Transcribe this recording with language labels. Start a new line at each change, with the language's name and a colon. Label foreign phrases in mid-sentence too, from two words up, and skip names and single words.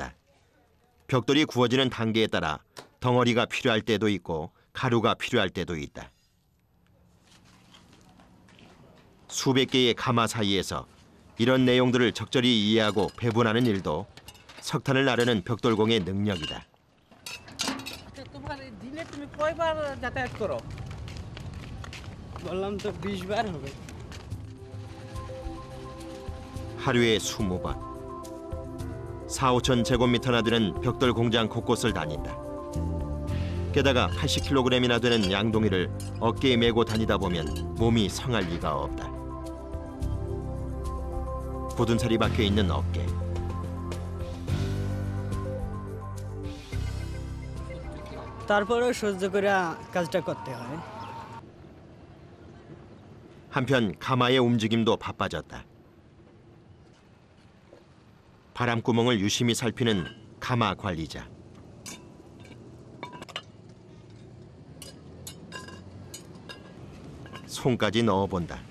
Korean: 벽돌이 구워지는 단계에 따라 덩어리가 필요할 때도 있고 가루가 필요할 때도 있다. 수백 개의 가마 사이에서 이런 내용들을 적절히 이해하고 배분하는 일도 석탄을 나르는 벽돌공의 능력이다.
Bangla: দিনে তুমি কয়বার যাতায়াত করো বললাম তো 20 বার হবে
Korean: 하루에 20번. 4-5천 제곱미터나 되는 벽돌 공장 곳곳을 다닌다. 게다가 80kg이나 되는 양동이를 어깨에 메고 다니다 보면 몸이 성할 리가 없다. 굳은 살이 박혀 있는 어깨.
Bangla: তারপরেও সহ্য করে কাজটা করতে হয়।
Korean: 한편 가마의 움직임도 바빠졌다. 바람구멍을 유심히 살피는 가마 관리자. 손까지 넣어본다.